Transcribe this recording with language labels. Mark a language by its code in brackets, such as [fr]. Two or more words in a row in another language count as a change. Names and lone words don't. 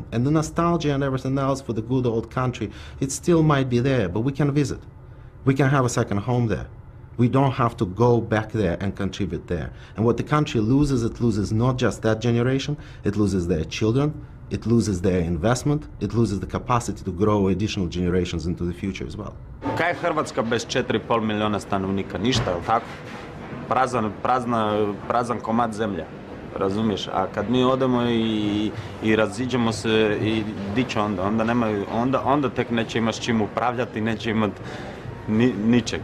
[en] And the nostalgia and everything else for the good old country, it still might be there, but we can visit. We can have a second home there. We don't have to go back there and contribute there. And what the country loses, it loses not just that generation, it loses their children, it loses their investment, it loses the capacity to grow additional generations into the future as well. [hr] Kaj je Hrvatska bez 4,5 milijuna stanovnika? Ništa, je li tako? Prazan komad zemlje. razumiješ? A kad mi odemo i raziđemo se i di će onda tek neće imati s čim upravljati, neće imati ničeg.